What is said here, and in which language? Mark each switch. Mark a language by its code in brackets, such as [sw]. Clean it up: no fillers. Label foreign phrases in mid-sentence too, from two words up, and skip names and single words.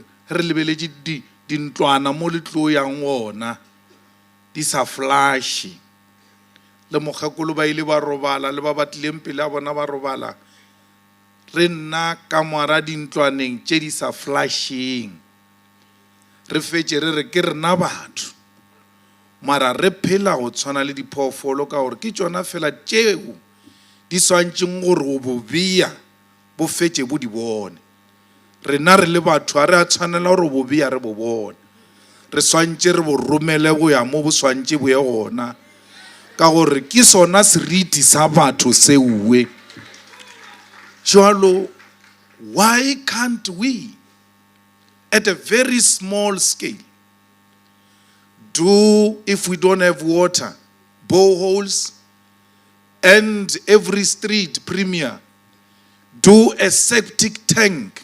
[nso] re lebeletše dintlwana mo le tlo yang ona di sa flashe, le mokgekolo ba ile ba robala le ba batlileng pele a bona ba robala, re nna ka moara dintlwaneng tše di sa flasheng, re fetše re re ke rena batho mara re phela go tshwana le diphoofolo ka gore ke tšona fela tšeo di swantšeng gore go bobea bo fetše bo di bone. Rena re le batho a re a tshwanela gore bobea re bo bone, re swantše re bo romele go ya mo bo swantše bo ye gona ka gore ke sona seriti sa batho seuwe. Jwalo, [en] why can't we at a very small scale do, if we don't have water, boreholes, and every street premier do a septic tank?